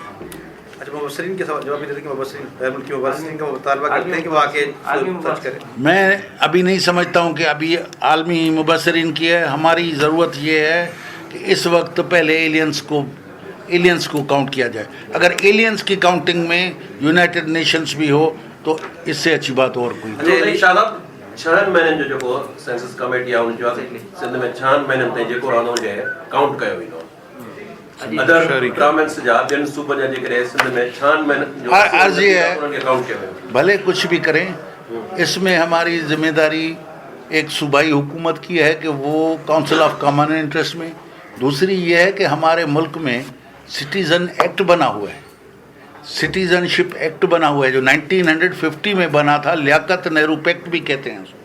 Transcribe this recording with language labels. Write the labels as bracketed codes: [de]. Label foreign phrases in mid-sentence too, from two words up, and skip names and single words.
[ur] اچھا، مبصرین کے جواب دیتے کہ مبصرین غیر ملکی مبصرین کا مطالبہ کرتے ہیں کہ وہ آ کے سرچ کریں. میں ابھی نہیں سمجھتا ہوں کہ ابھی عالمی مبصرین کی ہے. ہماری ضرورت یہ ہے کہ اس وقت پہلے ایلینس کو کاؤنٹ کیا جائے. اگر ایلینس کی کاؤنٹنگ میں یونائٹڈ نیشنز بھی ہو تو اس سے اچھی بات اور کوئی نہیں. [sd] چھہن مہینनि जो जेको [en] census committee [sd] आहे उनजो सिंध में 6 महीननि ताईं जेको रहंदो हुजे काउंट कयो वेंदो. [en] other governments [sd] जा ॿियनि सूबनि जा जेकॾहिं सिंध में 6 महीननि जो [ur] عرض یہ ہے [sd] उन्हनि खे काउंट कयो वेंदो. [ur] بھلے کچھ بھی کریں، اس میں ہماری ذمہ داری ایک صوبائی حکومت کی ہے کہ وہ کاؤنسل آف کامن انٹرسٹ میں. دوسری یہ ہے کہ ہمارے ملک میں [en] citizen act [ur] بنا ہوا ہے، [en] citizenship act [ur] بنا ہوا ہے جو 1950 میں بنا تھا، لیاقت نہرو پیکٹ بھی کہتے ہیں اس کو.